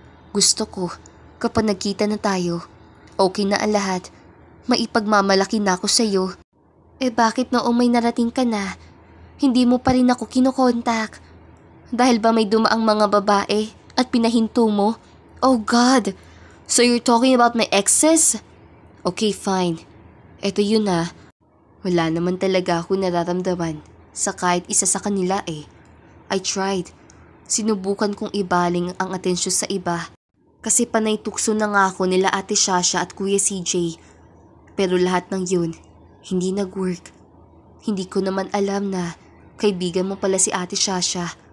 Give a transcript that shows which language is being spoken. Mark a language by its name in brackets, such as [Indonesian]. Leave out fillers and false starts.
[Filipino] Gusto ko, kapag nagkita na tayo, okay na ang lahat. Maipagmamalaki na ako sa'yo. Bakit noong may narating ka na, hindi mo pa rin ako kinokontak? Dahil ba may dumaang mga babae at pinahinto mo? [English] Oh God! So you're talking about my exes? [Filipino] Okay, fine. Eto yun na. Wala naman talaga ako nararamdaman sa kahit isa sa kanila [English] I tried. [Filipino] Sinubukan kong ibaling ang atensyon sa iba. Kasi panay tukso na nga ako nila Ate Shasha at Kuya CJ. Pero lahat ng yun, hindi nag-work. Hindi ko naman alam na kaibigan mo pala si Ate Shasha.